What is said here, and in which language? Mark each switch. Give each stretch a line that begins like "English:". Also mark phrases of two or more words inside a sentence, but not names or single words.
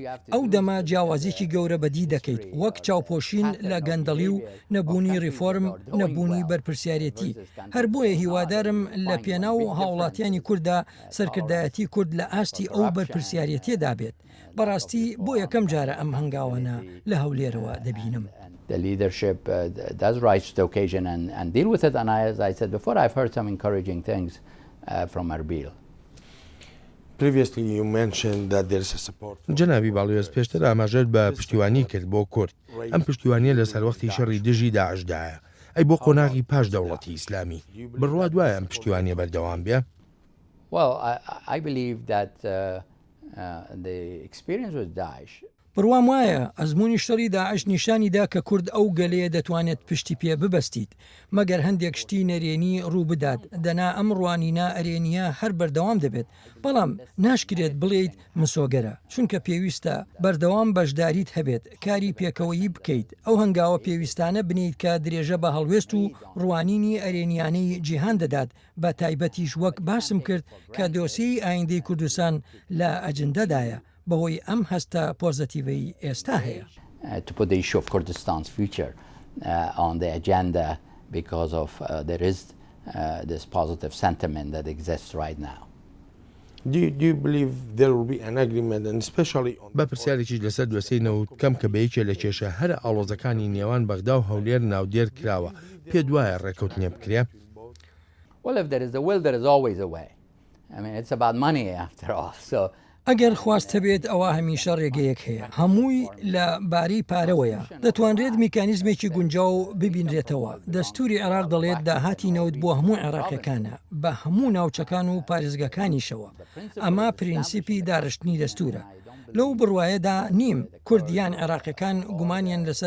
Central Kurdish: ئەو دەما جیاوازێکی گەورە بەدی دەکەیت وەک چاوپۆشین لە گەندەڵی و نەبوونی ریفۆرم نەبوونی بەرپرسیارەتی. هەر بۆیە هیوادارم لە پێناو هاوڵاتیانی کووردا سەرکردایەتی کورد لە ئاستی ئەو بەرپرسیارەتیەدا بێت. بەڕاستی بۆ یەکەم جارە ئەم هەنگاوانە لە هەولێرەوە دەبینم.
English: The leadership does rise to the occasion and deal with it. And as I said before, I've heard some encouraging things from Erbil. Previously you mentioned that there is a support.
Central Kurdish: جەنابی باڵێز پێشتر ئاماژەت بە پشتیوانی کرد بۆ کورد. ئەم پشتیوانیە لەسەر وەختی شەڕی دژی داعشدایە. ئەی بۆ قۆناغی پاش دەوڵەتی ئیسلامی بڕوا دوایە ئەم پشتیوانیە بەردەوام بێ؟
English: Well, I believe that the experience with Daesh.
Central Kurdish: بڕوام وایە ئەزمموی شەڕی داعش نیشانیدا کە کورد ئەو گەلەیە دەتوانێت پشتی پێ ببەستیت مەگەر هەندێک شتی نەرێنی ڕوو بدات دەنا ئەم ڕوانینە ئەرێنیە هەر بەردەوام دەبێت بەڵام ناشکرێت بڵێیت مسۆگەرە چونکە پێویستە بەردەوام بەشداریت هەبێت کاری پێکەوەیی بکەیت ئەو هەنگاوە پێویستانە بنیت کە درێژە بە هەڵوێست و ڕوانینی ئەرێنیانەی جیهان دەدات بە تایبەتیش وەک باسم کرد کە دۆسیی ئایندەی کوردستان لە ئەجندەدایە بەهۆی ئەم هەستە پۆزتیڤی ئێستا هەیە.
English: To put the issue of Kurdistan's future on the agenda because of there is this positive sentiment that exists right now. Do you believe there will be an agreement and especially on
Central Kurdish: بە پرسیارێکیش لەسەر دوێسەی نەوت کەم کە بەیەکێ لە کێشە هەر ئاڵۆزەکانی نێوان بەغدا و هەولێر ناودێر کراوە پێ دوایە ڕێکەوتنێ بکرێ؟
English: Well, if there is a will, there is always a way. I mean, it's about money after all. So
Central Kurdish: ئەگەر خواست هەبێت ئەوە هەمیشە ڕێگەیەک هەیە هەمووی لە باری پارەوەیە دەتوانرێت میکانیزمێکی گونجاو ببینرێتەوە دەستوری عێراق دەڵێت داهاتی نەوت بۆ هەموو عێراقیەکانە بە هەموو ناوچەکان و پارێزگەکانیشەوە ئەمە پرینسیپی دارشتنی دەستورە لەو بڕوایەدا نیم کوردیان عێراقیەکان گومانیان لەسەر